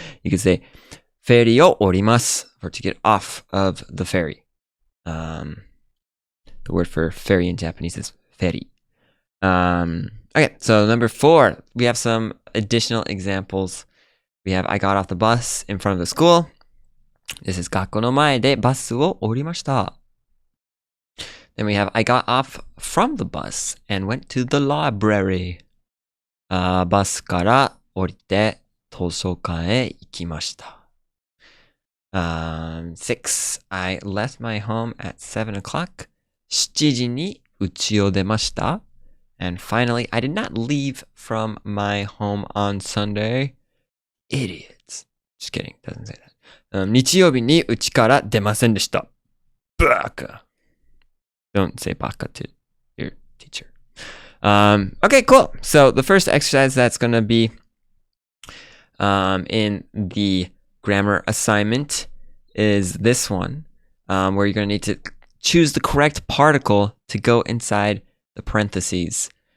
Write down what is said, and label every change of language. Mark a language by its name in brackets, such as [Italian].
[English] You could say [Japanese] フェリーを降ります [English] or to get off of the ferry. The word for ferry in Japanese is feri. Okay, so number 4, we have some additional examples. We have I got off the bus in front of the school. This is [Japanese] 学校の前でバスを降りました。 [English] Then we have I got off from the bus and went to the library. [Japanese] バスから降りて図書館へ行きました。 [English] 6, I left my home at 7 o'clock. [Japanese] 7時に家を出ました。 [English] And finally, I did not leave from my home on Sunday. Idiots. Just kidding, doesn't say that. [Japanese] 日曜日に家から出ませんでした。 Baka. [English] Don't say baka to your teacher. Okay, cool. So the first exercise that's going to be in the grammar assignment is this one, where you're going to need to choose the correct particle to go inside the parentheses.